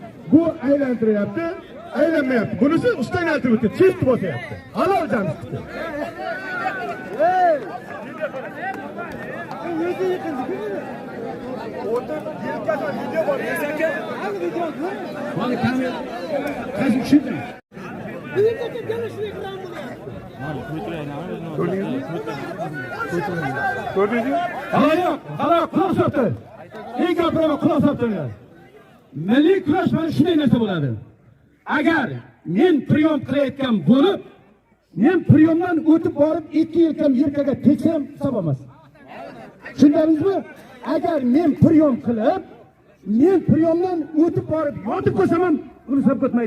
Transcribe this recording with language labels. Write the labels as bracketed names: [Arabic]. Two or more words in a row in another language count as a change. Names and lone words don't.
[Uzbek] Bu aylantiryapti, aylanmayapti. Bunisi ustidan aylantirib o'tdi, chest bosyapti. Halol Jamshid. Video bor, esaka. Mana kamera. Qaysi tushundim? [Turkish] Gördünüz mü? [Uzbek] Hala quloq soldi. Eng gapiraman quloq soldilar. Milliy kurash mana shunday narsa bo'ladi. Agar men priyom qilayotgan bo'lib, men priyomdan o'tib borib 2 yilkam yelkaga teksam hisob emas. Tushundingizmi? Agar men priyom qilib, men priyomdan o'tib borib yotib ko'rsam ham uni hisob ketmaydi.